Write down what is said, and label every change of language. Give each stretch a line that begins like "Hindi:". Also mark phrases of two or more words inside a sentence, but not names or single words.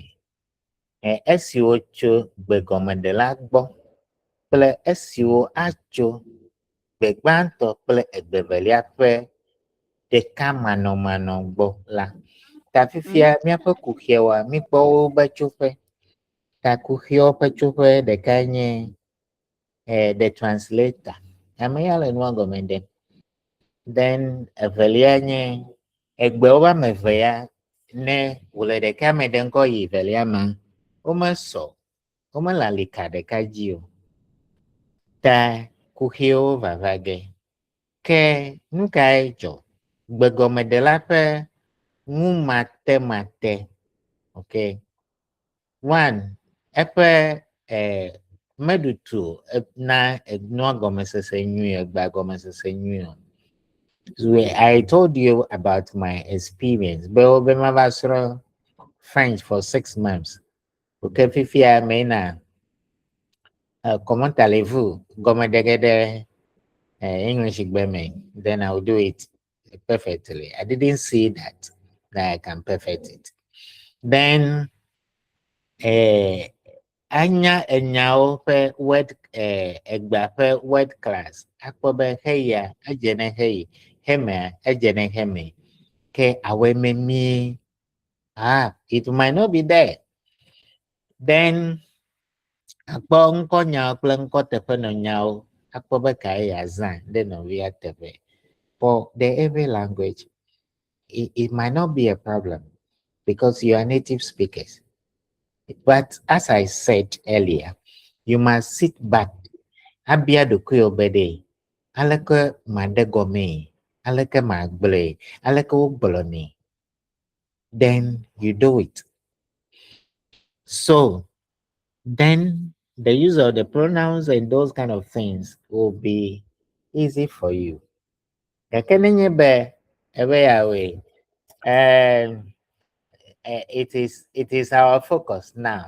Ewe: Esiwo tso gbegɔmeɖela gbɔ kple esiwo atso gbe gbãtɔ kple egbe velia ƒe ɖekamanɔmanɔ gbɔ la. Ta fifia míaƒe kuxiawoa míkpɔ wobe tsoƒe. Ta kuxiawo ƒe tsoƒe ɖeka nye
English: the translator.
Ewe: Ame ya le nua gɔme ɖem. Then evelia nye egbewo ame eve ya ne wòle ɖeka me ɖem kɔ yi velia ma, womesɔ, womele alika ɖeka dzi o. Ta kuxiwo vava ge. Ke nu kae dzɔ? Gbegɔmeɖela ƒe ŋumatemate, ok. One, eƒe meɖutu na enua gɔmesese nyui, egbea gɔmesese nyui o.
English: So I told you about my experience.
Ewe: Be mava srɔ̃ French
English: for 6 months.
Ewe: Ok, fifia mena
French: comment allez-vous?
Ewe: Gɔmeɖegeɖe English gbeme,
English: then I'll do it perfectly. I didn't see that I can perfect it.
Ewe: Then anya enyawo ƒe word egba ƒe
English: word class
Ewe: akpɔ be heya edze ne heyi, hemea edze ne heme, ke awɔe memie
English: it might not be there.
Ewe: Then akpɔ ŋkɔnyawo kple ŋkɔteƒenɔnyawo akpɔ be kae ya zã ɖe nɔvia teƒe.
English: For the EWE language, it might not be a problem because you are native speakers. But as I said earlier, you must sit back.
Ewe: Abia dokuyo bede. Aleke madegome. Aleke magble. Aleke uboloni.
English: Then you do it. So then the use of the pronouns and those kind of things will be easy for you. It is our focus now.